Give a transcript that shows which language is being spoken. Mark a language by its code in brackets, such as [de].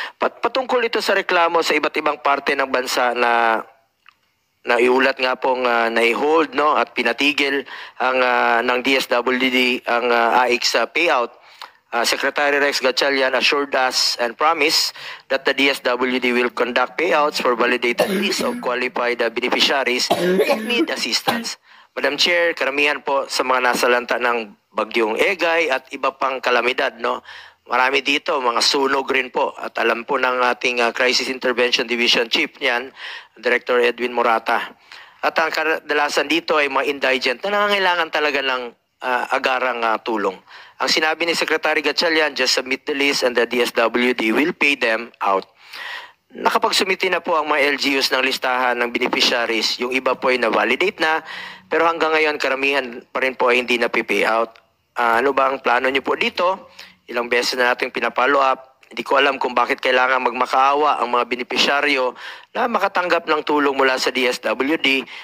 [tl] Patungkol ito sa reklamo sa iba't ibang parte ng bansa na iulat nga pong na-hold, no, at pinatigil ang ng DSWD ang AIX payout. [en] Secretary Rex Gatchalian assured us and promised that the DSWD will conduct payouts for validated list of qualified beneficiaries who need assistance. [tl] Madam Chair, karamihan po sa mga nasalanta ng bagyong Egay at iba pang kalamidad, no, marami dito, mga sunog rin po. At alam po ng ating Crisis Intervention Division Chief niyan, Director Edwin Morata. At ang kadalasan dito ay mga indigent na nangangailangan talaga ng agarang tulong. Ang sinabi ni Secretary Gatchalian, [en] just submit the list and the DSWD will pay them out. [tl] Nakapagsumiti na po ang mga LGUs ng listahan ng beneficiaries. Yung iba po ay na-validate na, pero hanggang ngayon karamihan pa rin po ay hindi na-pay out. Ano ba ang plano niyo po dito? Ilang beses na natin pinapollow up. Hindi ko alam kung bakit kailangan magmakaawa ang mga benepisyaryo na makatanggap ng tulong mula sa DSWD.